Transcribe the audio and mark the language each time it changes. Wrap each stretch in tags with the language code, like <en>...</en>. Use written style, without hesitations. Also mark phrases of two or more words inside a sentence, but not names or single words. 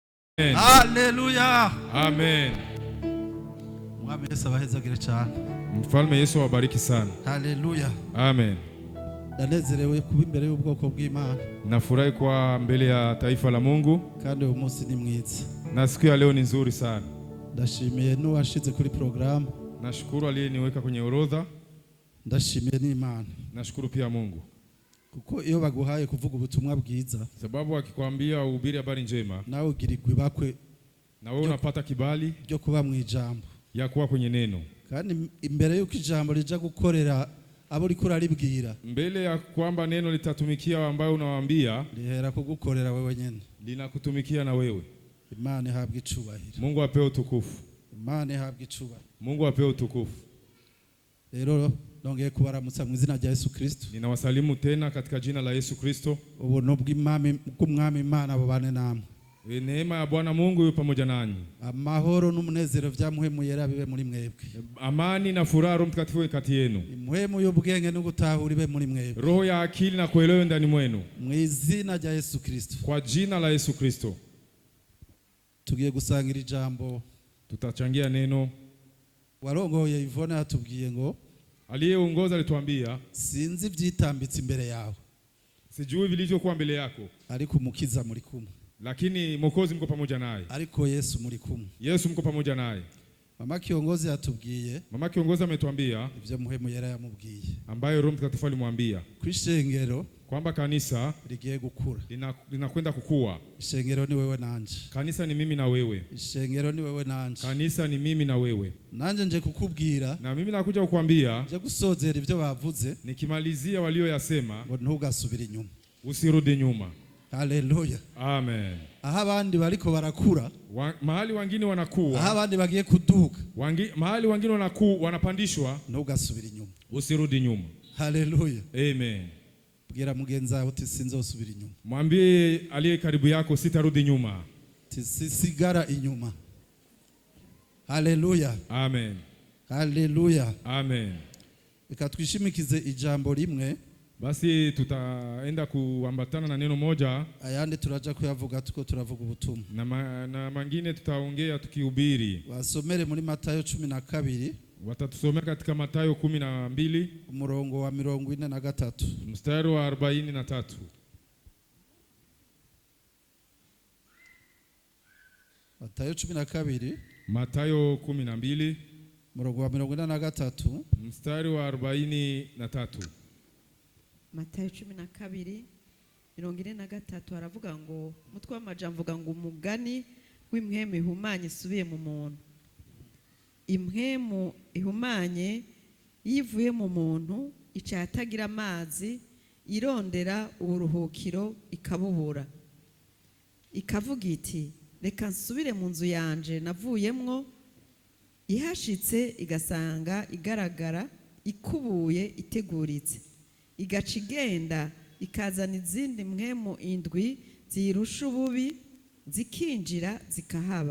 <rn>Haleluya. Amen. Mwami Yesu abahezagire cyane.</rn> <sw>Mfalme Yesu awabariki sana.</sw> <rn>Haleluya. Amen. Ndanezerewe kuba imbere y'ubwoko bw'Imana.</rn> <sw>Nafurahi kwa mbele ya taifa la Mungu.</sw> <rn>Kandi uyu munsi ni mwiza.</rn> <sw>Na siku ya leo ni nzuri sana.</sw> <rn>Ndashimiye n'uwashize kuri program.</rn> <sw>Nashukuru aliyeniweka kwenye orodha.</sw> <rn>Ndashimiye n'Imana.</rn> <sw>Nashukuru pia Mungu.</sw> <rn>Kuko iyo baguhaye kuvuga ubutumwa bwiza,</rn> <sw>sababu akikwambia uhubiri habari njema,</sw> <rn>nawe ugirirwa ibakwe,</rn> <sw>na wewe unapata kibali</sw> <rn>ryo kuba mu ijambo,</rn> <sw>ya kuwa kwenye neno.</sw> <rn>Kandi imbere y'uko ijambo rija gukorera abo uri kuraribwira,</rn> <sw>mbele ya kwamba neno litatumikia ambao unawaambia,</sw> <rn>lihera kugukorera wewe nyene,</rn> <sw>linakutumikia na wewe.</sw> <rn>Imana ihabwe icubahiro.</rn> <sw>Mungu apewe utukufu.</sw> <rn>Imana ihabwe icubahiro.</rn> <sw>Mungu apewe utukufu.</sw> <rn>Rero nongeye kubaramutsa mu izina rya Yesu Kristo.</rn> <sw>Ninawasalimu tena katika jina la Yesu Kristo.</sw> <rn>Ubuntu bw'Umwami Imana bubane namwe.</rn> <sw>Neema ya Bwana Mungu yu pamoja nanyi.</sw> <rn>Amahoro n'umunezero vya muhemu yera bibe muri mwebwe.</rn> <sw>Amani na furaha Roho Mtakatifu kati yenu.</sw> <rn>Muhemu y'ubwenge no gutahura ibe muri mwebwe.</rn> <sw>Roho ya akili na kuelewa ndani mwenu.</sw> <rn>Mu izina rya Yesu Kristo.</rn> <sw>Kwa jina la Yesu Kristo.</sw> <rn>Tugiye gusangira ijambo.</rn> <sw>Tutachangia neno.</sw> <rn>Warongoye Ivona atubwiye ngo</rn> <sw>aliyeongoza alituambia,</sw> <rn>sinzi vyitambitse imbere yawe,</rn> <sw>sijui vilivyokuwa mbele yako,</sw> <rn>ariko umukiza muri kumwe,</rn> <sw>lakini Mwokozi mko pamoja naye.</sw> <rn>Ariko Yesu muri kumwe.</rn> <sw>Yesu mko pamoja naye.</sw> <rn>Mama kiongozi atubwiye,</rn> <sw>mama kiongozi ametuambia</sw> <rn>ivyo muhemu yera yamubwiye,</rn> <sw>ambayo Roho Mtakatifu alimwambia</sw> <rn>kwishengero</rn> <sw>kwamba kanisa</sw> <rn>ligiye gukura,</rn> <sw>linakwenda kukua.</sw> <rn>Ishengero ni wewe nanje.</rn> <sw>Kanisa ni mimi na wewe.</sw> <rn>Ishengero ni wewe nanje.</rn> <sw>Kanisa ni mimi na wewe.</sw> <rn>Nanje nje kukubwira,</rn> <sw>na mimi nakuja kukuambia,</sw> <rn>nje gusozera ivyo bavuze,</rn> <sw>nikimalizia walioyasema,</sw> <rn>ngo ntugasubira inyuma,</rn> <sw>usirudi nyuma.</sw> <rn>Haleluya. Amen. Aha abandi bariko barakura,</rn> <sw>mahali wengine wanakuwa,</sw> <rn>aha abandi bagiye kuduka,</rn> <sw>mahali wengine wanapandishwa,</sw> <rn>ntugasubira inyuma,</rn> <sw>usirudi nyuma.</sw> <rn>Haleluya. Amen. Bwira mugenzi wawe uti sinzosubira inyuma.</rn> <sw>Mwambie aliye karibu yako, sitarudi nyuma.</sw> <rn>Sisigara inyuma. Haleluya. Amen. Haleluya. Amen. Ikatwishimikize ijambo rimwe.</rn> <sw>Basi tutaenda kuambatana na neno moja.</sw> <rn>Ayandi turaja kuyavuga tuko turavuga ubutumwa.</rn> <sw>Na mangine tutaongea tukihubiri.</sw> <rn>Wasomere muri Matayo 12.</rn> <sw>Watatusomea katika Matayo 12</sw> <rn>umurongo wa 43</rn> <sw>mstari wa 43. Matayo 12 Matayo 12</sw> <rn>umurongo wa 43</rn> <sw>mstari wa 43.</sw> <rn>Matayo 12:43 aravuga ngo, mutwe w'amajambo vuga ngo umugani w'imhemu ihumanye isubiye mu muntu. Imhemu ihumanye yivuye mu muntu icatagira amazi, irondera uburuhukiro ikabubura, ikavuga iti reka nsubire mu nzu yanje navuyemwo, ihashitse igasanga igaragara ikubuye iteguritse, igaca igenda ikazana izindi mhemu indwi zirusha ububi, zikinjira zikahaba.</rn>